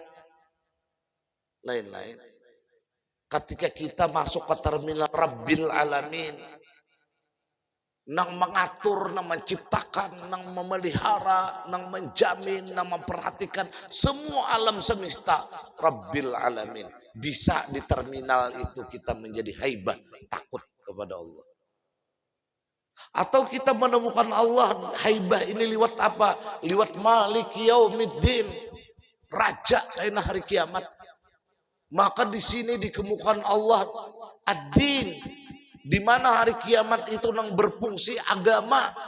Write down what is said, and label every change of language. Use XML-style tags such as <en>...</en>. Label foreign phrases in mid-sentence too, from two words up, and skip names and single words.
<id>Lain-lain. Ketika kita masuk ke terminal</id> <ar>Rabbil Alamin,</ar> <id>nang mengatur, nang menciptakan, nang memelihara, nang menjamin, nang memperhatikan semua alam semesta</id> <ar>Rabbil Alamin.</ar> <id>Bisa di terminal itu kita menjadi haibah, takut kepada Allah. Atau kita menemukan Allah haibah ini lewat apa? Lewat</id> <ar>Malik Yaumiddin,</ar> <id>raja lain hari kiamat. Maka di sini dikemukakan Allah ad-din, di mana hari kiamat itu nang berfungsi agama.</id>